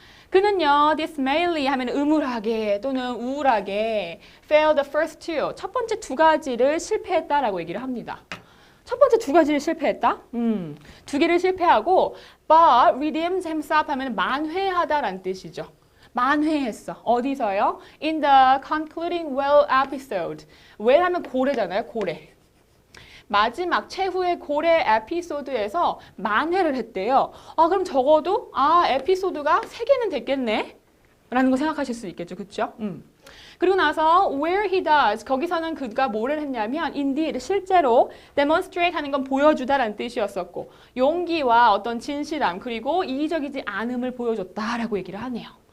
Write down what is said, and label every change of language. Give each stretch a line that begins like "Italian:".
Korean: 그는요, dismally 하면 음울하게 또는 우울하게
English: failed the first two,
Korean: 첫 번째 두 가지를 실패했다라고 얘기를 합니다. 첫 번째 두 가지를 실패했다? 두 개를 실패하고
English: but redeemed himself
Korean: 하면 만회하다라는 뜻이죠. 만회했어. 어디서요?
English: In the concluding well episode.
Korean: well 하면 고래잖아요. 고래. 마지막 최후의 고래 에피소드에서 만회를 했대요. 그럼 적어도 에피소드가 3개는 됐겠네? 라는 거 생각하실 수 있겠죠. 그렇죠? 그리고 나서
English: where he does,
Korean: 거기서는 그가 뭐를 했냐면 indeed, 실제로 demonstrate 하는 건 보여주다라는 뜻이었었고 용기와 어떤 진실함 그리고 이기적이지 않음을 보여줬다라고 얘기를 하네요.